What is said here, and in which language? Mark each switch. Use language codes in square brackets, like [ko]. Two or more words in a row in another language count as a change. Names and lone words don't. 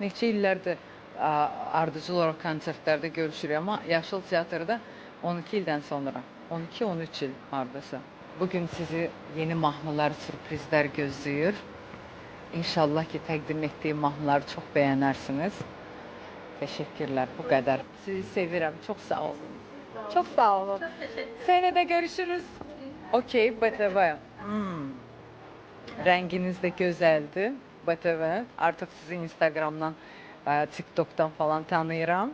[az] Neçə illərdir ardıcıl olaraq konsertlərdə görüşürük, amma Yaşıl Teatrda 12 ildən sonra, 12-13 il hardasa. Bugün sizi yeni mahnılar, sürprizlər gözləyir. İnşallah ki, təqdim etdiyim mahnıları çox bəyənərsiniz. [tr] Teşekkürler, bu kadar. Sizi seviyorum, çok sağ olun. Çok sağ olun. Senede görüşürüz. Okey, BTV. Renginiz de güzeldi. BTV. Artık sizi Instagram'dan, TikTok'tan falan tanıyorum.